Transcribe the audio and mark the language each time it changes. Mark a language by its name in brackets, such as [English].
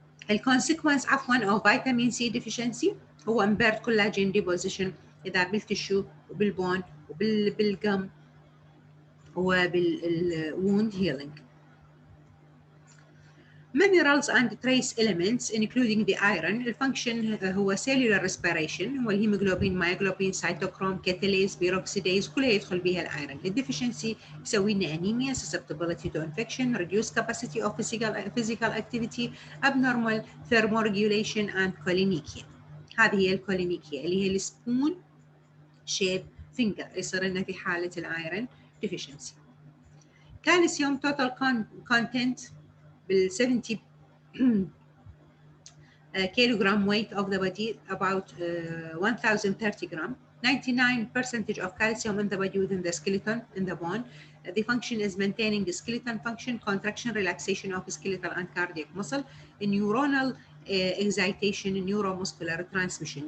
[Arabic] الكونسيكونس عفوا [English] of vitamin C deficiency [Arabic] هو [English] impaired collagen deposition [Arabic] إذا بالتشو وبالبون وبالجم وبالwound healing. [English] Minerals and trace elements including the iron، [Arabic] الفانكشن هو [English] cellular respiration، [Arabic] هو الهيموغلوبين، مايوغلوبين، سيتوكروم، كاتاليز، بيروكسيديز، كلها يدخل بها الايرون. الديفيشنسي يسوي لنا انيميا، [English] susceptibility to infection, reduced capacity of physical activity, abnormal thermoregulation and cholinekia. [Arabic] هذه هي الكولينيكيا اللي هي السبون شيب فينجر، يصير لنا في حاله الايرون deficiency. [English] كالسيوم total content بال 70 kilogram weight of the body, about 1030 gram. 99% of calcium in the body within the skeleton, in the bone. The function is maintaining the skeleton function, contraction, relaxation of skeletal and cardiac muscle, neuronal excitation, neuromuscular transmission.